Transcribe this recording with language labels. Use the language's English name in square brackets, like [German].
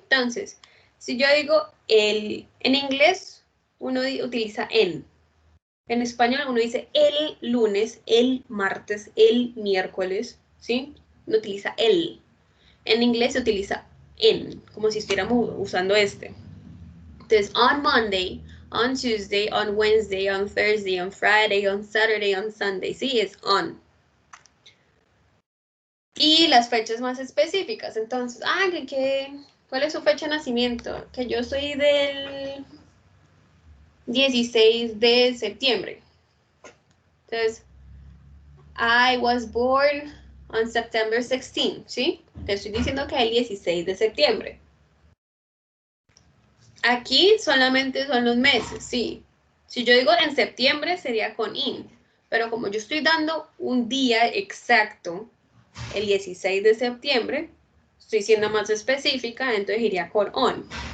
[Spanish] Entonces, si yo digo en inglés, uno utiliza en español uno dice el lunes, el martes, el miércoles, ¿sí? No utiliza el. En inglés se utiliza en, como si estuviéramos usando este. [English] Entonces, on Monday, on Tuesday, on Wednesday, on Thursday, on Friday, on Saturday, on Sunday. [Spanish] Sí, es on. Y las fechas más específicas. Entonces, ¿cuál es su fecha de nacimiento? Que yo soy del 16 de septiembre. [English] Entonces, I was born on September 16, ¿sí? [Spanish] Te estoy diciendo que es el 16 de septiembre. Aquí solamente son los meses, sí. Si yo digo en septiembre sería con in, pero como yo estoy dando un día exacto, el 16 de septiembre, estoy siendo más específica, entonces iría con on.